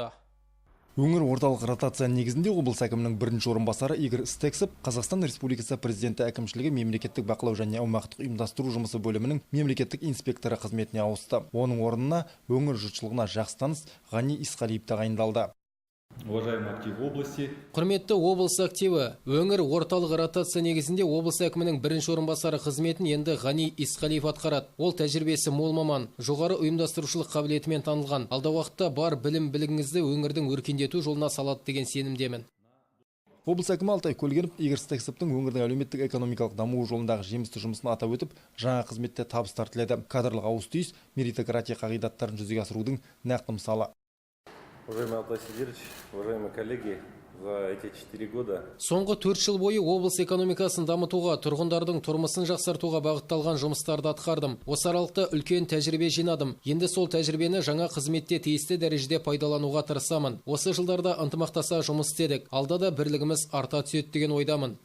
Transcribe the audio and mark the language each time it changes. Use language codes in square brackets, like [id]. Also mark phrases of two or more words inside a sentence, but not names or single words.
[kk] Өңір орталық ротация негізінде облыс әкімінің бірінші орынбасары Игорь Стексіп Қазақстан Республикасы президенті әкімшілігі мемлекеттік бақылау және аумақтық ұйымдастыру жұмысы бөлімінің мемлекеттік инспекторы қызметіне ауысты. Оның орнына өңір жұртшылығына жақсы таныс Ғани Исқалиев тағайындалды. [ru] Уважаемый актив области. [kk] Құрметті облыс активі, өңір орталық ротация негізінде облыс әкімінің бірінші орынбасары қызметін енді Ғани Исқалиев атқарады. Ол тәжірибесі мол маман, жоғары ұйымдастырушылық қабілетімен танылған. Алда уақытта бар білім-білігіңізді өңірдің өркендету жолына салады деген сенімдемін. Облыс әкімі Алтай Көлгінов Игорь Стексіптің өңірдің әлеуметтік экономикалық дамуы жолындағы жемісті жұмысын атап өтіп, жаңа қызметте табыстар тіледі. Кадрлық ауыс-түйіс меритократия қағидаттарын жүзеге асырудың нақты мысалы. [ru] Уважаемый Алтай Сидерович, уважаемые коллеги, за эти 4 года [kk] Соңғы 4 жыл бойы облыс экономикасын дамытуға, тұрғындардың тұрмысын жақсартуға бағытталған жұмыстарды атқардым. Осы аралықта үлкен тәжірибе жинадым. Енді сол тәжірибені жаңа қызметте тиісті дәрежеде пайдалануға тырысамын. Осы жылдарда ынтымақтаса жұмыс істедік. Алда да бірлігіміз арта түседі деген ойдамын.